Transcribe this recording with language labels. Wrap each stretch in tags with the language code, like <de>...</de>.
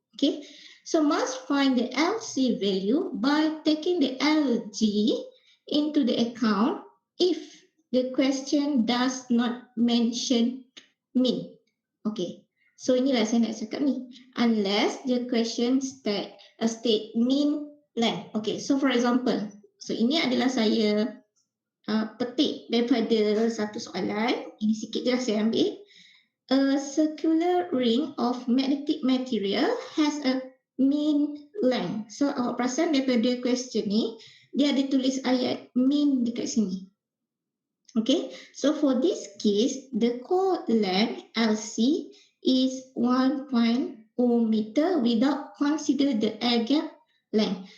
<en>Okay, so must find the LC value by taking the LG into the account if the question does not mention mean.</en> <ms>Okay, so inilah saya nak cakap ni.</ms> <en>Unless the question state mean length.</en> <ms>Okay, so for example, so ini adalah saya petik daripada satu soalan. Ini sikit je lah saya ambil.</ms> <en>A circular ring of magnetic material has a mean length.</en> <ms>So awak perasan daripada question ni, dia ada tulis ayat mean dekat sini.</ms> <en>Okay, so for this case, the core length LC is 1.0 meter without consider the air gap length.</en>